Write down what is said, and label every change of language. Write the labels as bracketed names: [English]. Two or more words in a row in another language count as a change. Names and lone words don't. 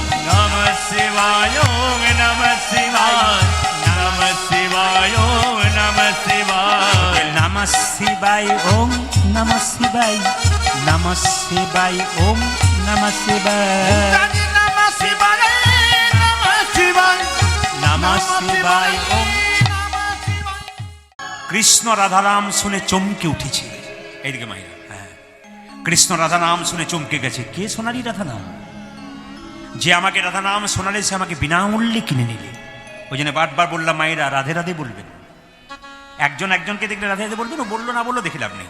[Sanskrit] নমঃ শিবায় ওম নমঃ শিবায় নমঃ শিবায় ওম নমঃ শিবায় নমঃ শিবায় ওম নমঃ শিবায় নমঃ শিবায় ওম নমঃ শিবায় নমঃ শিবায় নমঃ শিবায় নমঃ শিবায় ওম। [Bangla] কৃষ্ণ রাধারাম শুনে চমকে উঠেছে। এইদিকে মাইরা, হ্যাঁ, কৃষ্ণ রাধা নাম শুনে চমকে গেছে। কে সোনালি রাধা নাম? যে আমাকে রাধা নাম শোনালে সে আমাকে বিনামূল্যে কিনে নিলে। ওই জন্য বারবার বললাম মায়েরা রাধে রাধে বলবেন। একজন একজনকে দেখলে রাধে রাধে বলবেন, ও বললো না বললো দেখে লাভ নেই।